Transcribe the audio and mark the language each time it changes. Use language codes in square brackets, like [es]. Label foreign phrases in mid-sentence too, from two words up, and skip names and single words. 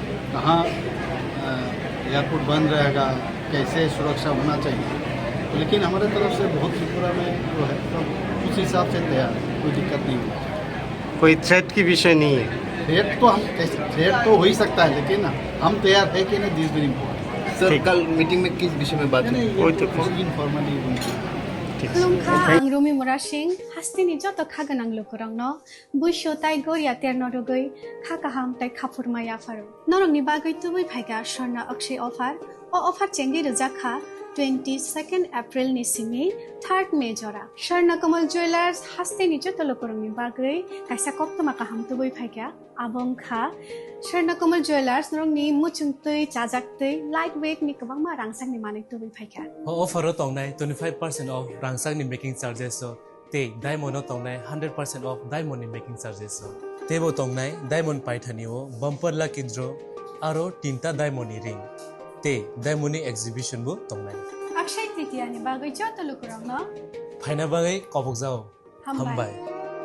[hi] कहाँ एयरपोर्ट बंद रहेगा, कैसे सुरक्षा होना चाहिए, तो लेकिन हमारे तरफ से बहुत त्रिपुरा में जो है सब उस हिसाब से तैयार है, कोई दिक्कत नहीं होगी। कोई थ्रेट की विषय नहीं है? [en] थ्रेट तो हम कैसे, थ्रेट तो हो ही सकता है, लेकिन हम तैयार है कि नहीं, this very important. [hi] सर कल मीटिंग में किस विषय में बात? नहीं, ये तो इनफॉर्मली [trp] Lungkha ang Rumi Murashing hastini joto khaganang lukurangno buisho tai goria ternodogoi khakaham tai khapurmaya faru norongni bagai tubui phaiga sharna akshay offer o offer chengi rujakha 22nd April ni simi 3rd May jora Sharna Kamal Jewelers hastini joto lukurangni bagai kaisa koptoma kaham tubui phaiga abong kha Sharna Kamal Jewelers norongni muchungtui chajaktui lightweight ni kabangma rangsang ni manik tubui phaiga offer tongnai 25% off rangsang ni [en] making charges [trp] so te diamond tongnai 100% off diamond ni [en] making charges [trp] so tebo tongnai diamond paithani o [en] bumper lucky draw [trp] aro tinta diamond ni ring te diamond ni exhibition bo tongnai Akshay Tritiya ni bagai joto lukurangno phaina bagai kobok jao hambai